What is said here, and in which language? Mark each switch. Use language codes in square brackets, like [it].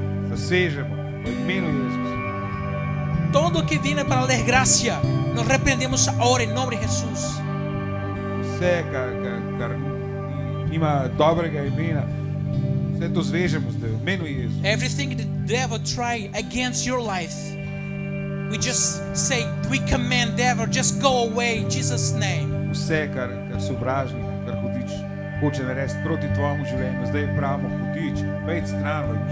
[sl] zasežemo v imenu Jezusa. [es] Todo que viene para la desgracia, nos repreendemos ahora en nombre de Jesús. [sl] Vse, kar nima dobrega imena, vse to zvežemo zdaj v imenu Jezusa. [en] Everything the devil try against your life, we just say, we command devil, just go away in Jesus' name. [sl] Vse, kar sovražnik, kar hudič hoče narediti proti tvojemu življenju, zdaj pravimo hudič, pejt stran v imenu